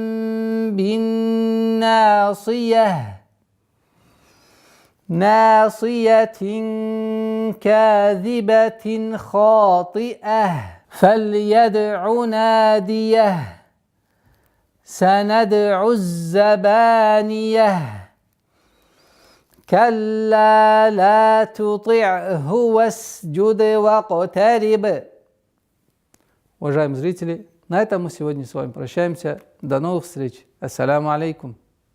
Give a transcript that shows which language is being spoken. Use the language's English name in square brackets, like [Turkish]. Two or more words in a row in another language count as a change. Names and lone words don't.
[Arabic] بالناصية ناصية كاذبة خاطئة فليدع ناديه سندع الزبانية كلا لا تطعه واسجد واقترب. [Russian] Уважаемые зрители, на этом мы сегодня с вами прощаемся. До новых встреч. [Arabic] السلام عليكم.